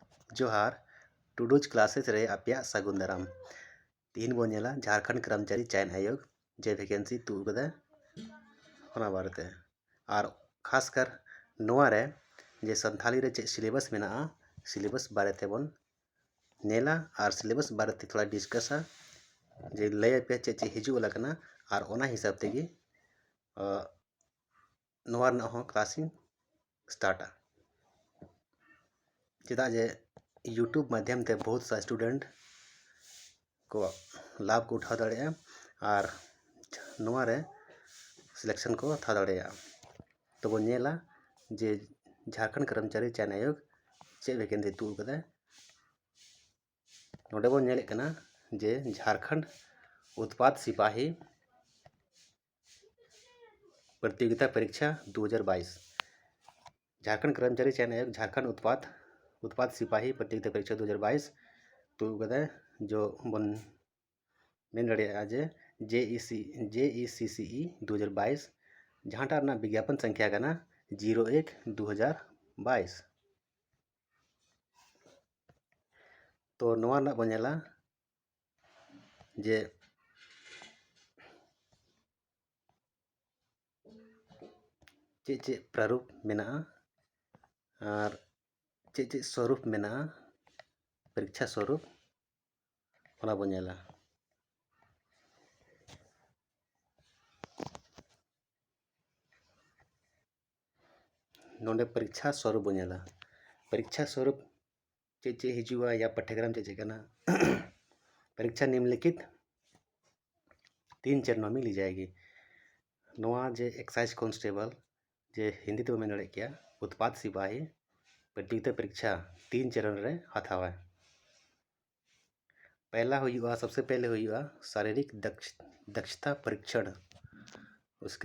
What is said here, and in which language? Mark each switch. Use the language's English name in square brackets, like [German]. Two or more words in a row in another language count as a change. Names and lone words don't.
[Santali] जोहार टुडूज क्लासेस रे आपया सागुन दाराम तीन बो नेला झारखंड कर्मचारी चयन आयोग जे वैकेंसी तू कदा होना बारते और खासकर नोआ रे जे संथाली रे चे सिलेबस मेना सिलेबस बारे बोन नेला और सिलेबस बारे थोड़ा डिस्कसा जे लय पे चे चे हिजू वाला कना और ओना हिसाब तेगी नोआ ना हो क्लासिंग स्टार्टा चेदा जे यूट्यूब माध्यम ते बहुत सा स्टूडेंट को लाभ को उठा दाड़े और नोआ रे सिलेक्शन को था दाड़े तो वो नेला जे झारखंड कर्मचारी चयन आयोग चे वैकेंसी तू कदा नोडे बो नेले कना जे झारखंड उत्पाद सिपाही प्रतियोगिता परीक्षा 2022 झारखंड कर्मचारी चयन आयोग झारखंड उत्पाद सिपाही प्रतियोगिता परीक्षा 2022 तो कदा जो बन मेन लड़े आज JECCE 2022 जहाँटा ना विज्ञापन संख्या का ना 01/2022 तो नोआ ना बनेला जे चे प्रारूप मेना और चे स्वरूप मेना परीक्षा स्वरूप होना बनेला नोंडे परीक्षा स्वरूप बनेला परीक्षा स्वरूप चे हिजुआ या पाठ्यक्रम चे कना परीक्षा निम्नलिखित 3 [Hindi] चरणों में ली जाएगी [Santali] नोआ जे [English] excise constable [Santali] जे हिंदी तो मैंने किया उत्पाद सिपाही प्रतियोगिता परीक्षा 3 चरण रे हथावा [Hindi] पहला हुआ सबसे पहले हुआ शारीरिक दक्षता परीक्षण उसके